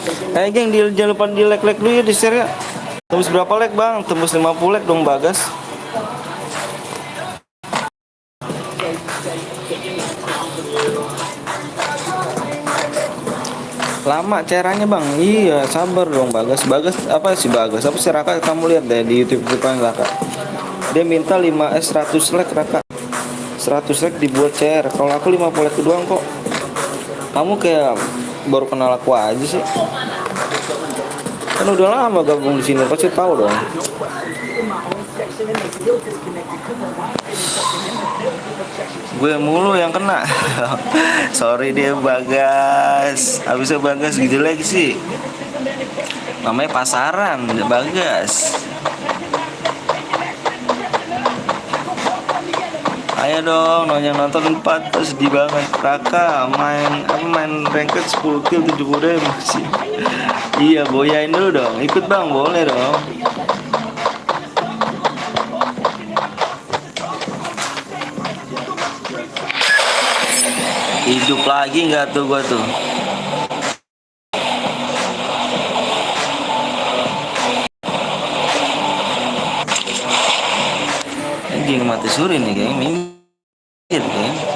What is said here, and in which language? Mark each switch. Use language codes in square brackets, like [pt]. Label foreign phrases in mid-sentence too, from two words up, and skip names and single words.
[id] Geng, jangan lupa di like dulu ya, di share ya. Tembus berapa like bang? Tembus 50 like dong Bagas. Lama caranya bang. Iya sabar dong Bagas. Bagas apa sih Bagas? Apa sih Raka? Kamu lihat deh di YouTube Raka. Dia minta 100 like Raka. 100 like dibuat CR. Kalau aku 50 like doang kok. Kamu kayak baru kenal aku aja sih. Kan udah lama gabung di sini, pasti tahu dong. Gue mulu yang kena. Sorry dia Bagas. Abisnya Bagas gitu lagi sih. Namanya pasaran, Bagas. Ayo dong, yang nonton 4 tuh sedih banget. Raka main ranked 10 kill 70 masih. Iya, boyain dulu dong. Ikut bang, boleh dong. Hidup lagi nggak tuh gua tuh? Anjing mati suri nih geng, minggir geng.